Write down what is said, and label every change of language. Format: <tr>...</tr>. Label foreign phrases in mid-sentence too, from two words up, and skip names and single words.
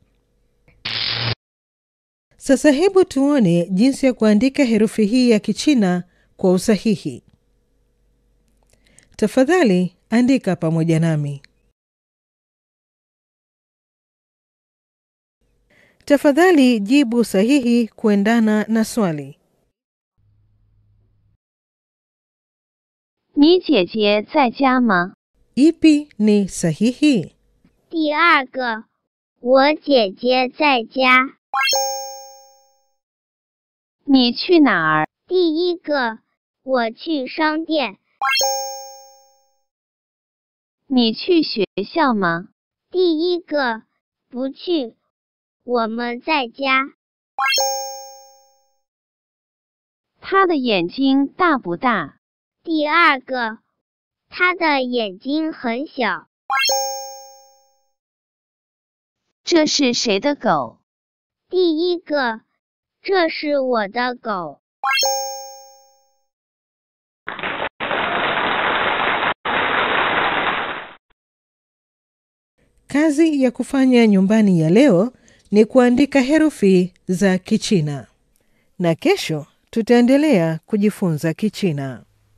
<sw>Sasa hebu tuone jinsi ya kuandika herufi hii ya Kichina kwa usahihi. Tafadhali andika pamoja nami. Tafadhali jibu sahihi kuendana na swali.</sw> <zh>你姐姐在家吗？</zh> <sw>Ipi ni sahihi?</sw> <zh>第二个我姐姐在家。你去哪儿？第一个我去商店。你去学校吗？第一个不去，我们在家。他的眼睛大不大？第二个他的眼睛很小。这是谁的狗？第一个这是我的狗。</zh> <sw>Kazi ya kufanya nyumbani ya leo ni kuandika herufi za Kichina. Na kesho tutaendelea kujifunza Kichina.</sw>